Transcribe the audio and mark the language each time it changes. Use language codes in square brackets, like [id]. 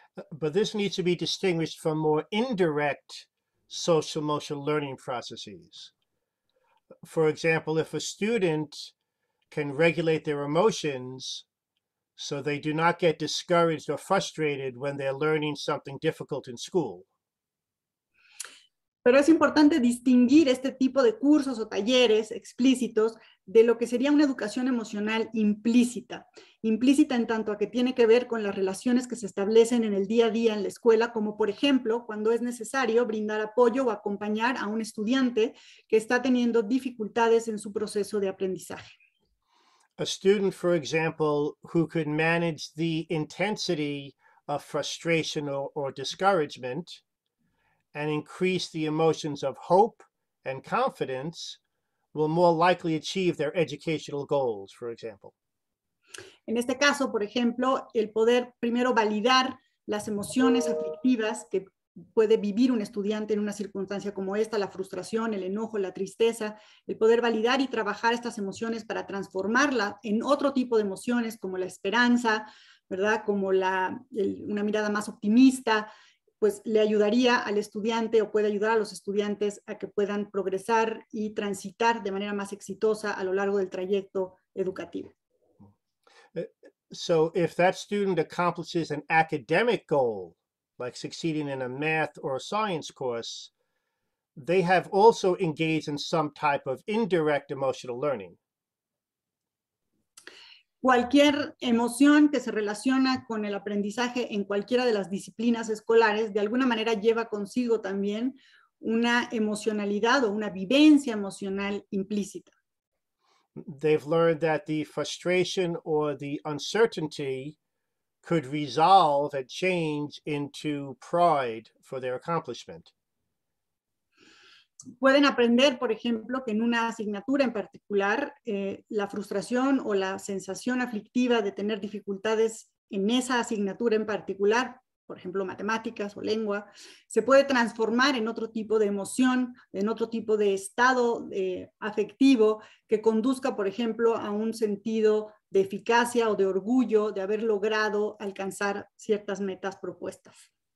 [en] But this needs to be distinguished from more indirect social emotional learning processes. For example, if a student can regulate their emotions so they do not get discouraged or frustrated when they're learning something difficult in school. [es] Pero es importante distinguir este tipo de cursos o talleres explícitos de lo que sería una educación emocional implícita. Implícita en tanto a que tiene que ver con las relaciones que se establecen en el día a día en la escuela, como por ejemplo, cuando es necesario brindar apoyo o acompañar a un estudiante que está teniendo dificultades en su proceso de aprendizaje. [en] A student, for example, who could manage the intensity of frustration or discouragement and increase the emotions of hope and confidence will more likely achieve their educational goals, for example. [es] En este caso, por ejemplo, el poder primero validar las emociones aflictivas que puede vivir un estudiante en una circunstancia como esta, la frustración, el enojo, la tristeza, el poder validar y trabajar estas emociones para transformarlas en otro tipo de emociones como la esperanza, ¿verdad? Como una mirada más optimista, pues le ayudaría al estudiante o puede ayudar a los estudiantes a que puedan progresar y transitar de manera más exitosa a lo largo del trayecto educativo. [en] So if that student accomplishes an academic goal, like succeeding in a math or a science course, they have also engaged in some type of indirect emotional learning. [es] Cualquier emoción que se relaciona con el aprendizaje en cualquiera de las disciplinas escolares, de alguna manera lleva consigo también una emocionalidad o una vivencia emocional implícita. [en] They've learned that the frustration or the uncertainty could resolve and change into pride for their accomplishment. [es] Pueden aprender, por ejemplo, que en una asignatura en particular, la frustración o la sensación aflictiva de tener dificultades en esa asignatura en particular, por ejemplo, matemáticas o lengua, se puede transformar en otro tipo de emoción, en otro tipo de estado afectivo que conduzca, por ejemplo, a un sentido de eficacia o de orgullo de haber logrado alcanzar ciertas metas propuestas.